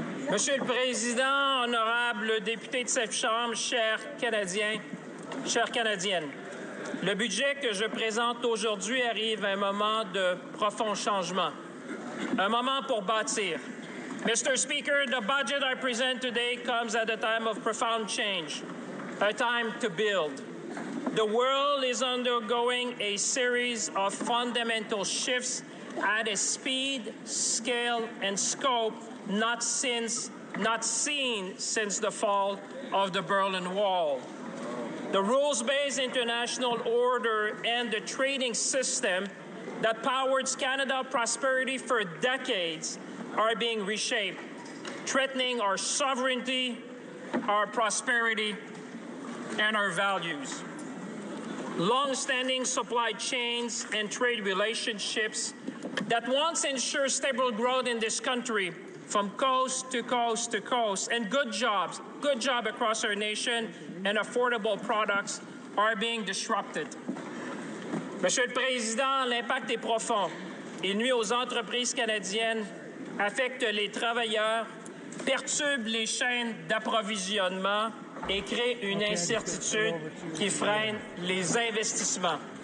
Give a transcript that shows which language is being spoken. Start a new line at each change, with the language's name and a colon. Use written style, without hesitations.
French: Monsieur le Président, honorables députés de cette Chambre, chers Canadiens, chères Canadiennes, le budget que je présente aujourd'hui arrive à un moment de profond changement, un moment pour bâtir.
English: Mr. Speaker, the budget I present today comes at a time of profound change, a time to build. The world is undergoing a series of fundamental shifts at a speed, scale, and scope not seen since the fall of the Berlin Wall. The rules-based international order and the trading system that powered Canada's prosperity for decades are being reshaped, threatening our sovereignty, our prosperity, and our values. Long-standing supply chains and trade relationships that once ensured stable growth in this country from coast to coast to coast, and good job across our nation, and affordable products are being disrupted.
French: Monsieur le Président, l'impact est profond. Il nuit aux entreprises canadiennes, affecte les travailleurs, perturbe les chaînes d'approvisionnement et crée une incertitude qui freine les investissements.